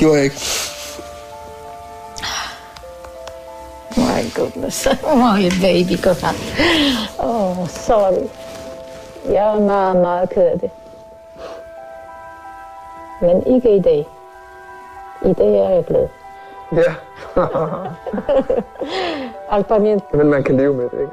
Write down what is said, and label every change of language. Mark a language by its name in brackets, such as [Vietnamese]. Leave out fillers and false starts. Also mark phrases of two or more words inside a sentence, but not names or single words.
[Danish] Det gjorde jeg ikke. [English] My goodness. My baby, [Danish] godt nok. Sorry. Jeg er meget, meget ked af det. Men ikke i dag. I dag er jeg glad. Ja. Alt bare min. Men man kan leve med det, ikke?